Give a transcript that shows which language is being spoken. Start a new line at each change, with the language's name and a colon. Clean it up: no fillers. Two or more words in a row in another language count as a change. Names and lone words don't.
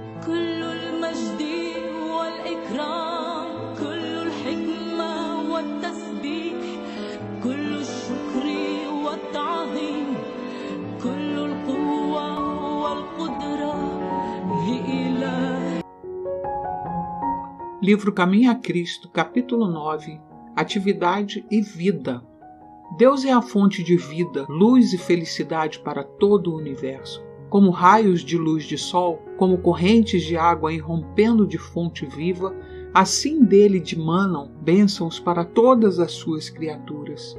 Arabic: كل المجد والإكرام كل الحكمة والتسبيح كل الشكر والتعظيم كل القوة والقدرة لإله.
Portuguese: Livro Caminho a Cristo, capítulo 9. Atividade e vida. Deus é a fonte de vida, luz e felicidade para todo o universo. Como raios de luz de sol, como correntes de água irrompendo de fonte viva, assim dele dimanam bênçãos para todas as suas criaturas.